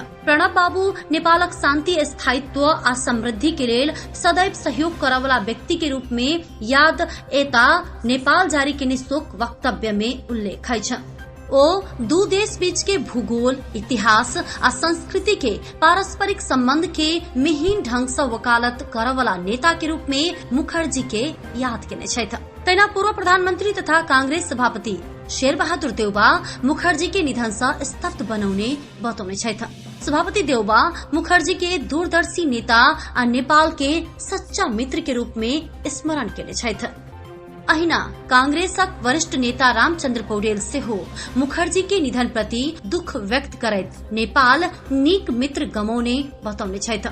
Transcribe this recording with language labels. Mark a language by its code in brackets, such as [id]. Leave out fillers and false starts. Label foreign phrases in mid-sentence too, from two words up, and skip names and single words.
[mai] प्रणब बाबू नेपालक शांति, स्थायित्व आ समृद्धि के लेल सदैव सहयोग करवला व्यक्ति के रूप में याद एता नेपाल जारी केने शोक वक्तव्य में उल्लेख अछि। ओ दू देश बीच के भूगोल, इतिहास आ संस्कृति के पारस्परिक संबंध के मिहीन ढंग से वकालत करवला नेता के रूप में मुखर्जी के याद केने छथि। तैना पूर्व प्रधानमंत्री तथा कांग्रेस सभापति शेर बहादुर देउबा मुखर्जी के निधन से स्तब्ध बनाउने बताउने छथि। सभापति देउबा मुखर्जी के दूरदर्शी नेता आ नेपाल के सच्चा मित्र के रूप में स्मरण केने छथि। अहिना कांग्रेसक वरिष्ठ नेता रामचंद्र पौडेल सेहो मुखर्जी के निधन प्रति दुख व्यक्त करैत नेपाल नीक मित्र गमौने बताउने छथि।